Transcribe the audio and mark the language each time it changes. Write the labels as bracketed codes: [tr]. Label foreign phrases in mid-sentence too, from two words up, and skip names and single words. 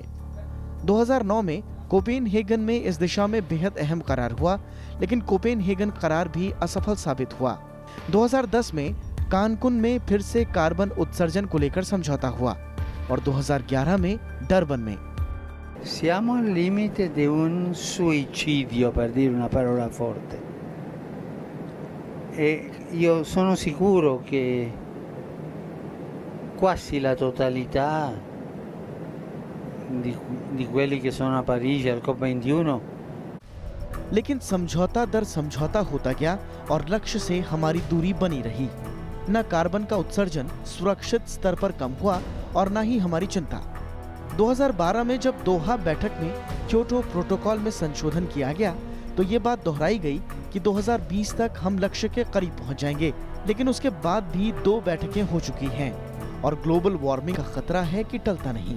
[hi] 2009 में कोपेनहेगन में इस दिशा में बेहद अहम करार हुआ, लेकिन कोपेनहेगन करार भी असफल साबित हुआ। 2010 में कानकुन में फिर से कार्बन उत्सर्जन को लेकर समझौता हुआ और 2011 में डरबन में। [it] Siamo al limite di un suicidio, per dire una parola forte. E io sono sicuro che quasi la totalità di quelli che sono a Parigi al COP21। [hi] लेकिन समझौता दर समझौता होता गया और लक्ष्य से हमारी दूरी बनी रही। न कार्बन का उत्सर्जन सुरक्षित स्तर पर कम हुआ और न ही हमारी चिंता। 2012 में जब दोहा बैठक में क्योटो प्रोटोकॉल में संशोधन किया गया तो ये बात दोहराई गई कि 2020 तक हम लक्ष्य के करीब पहुंच जाएंगे, लेकिन उसके बाद भी 2 बैठकें हो चुकी हैं और [en] global warming [hi] का खतरा है कि टलता नहीं।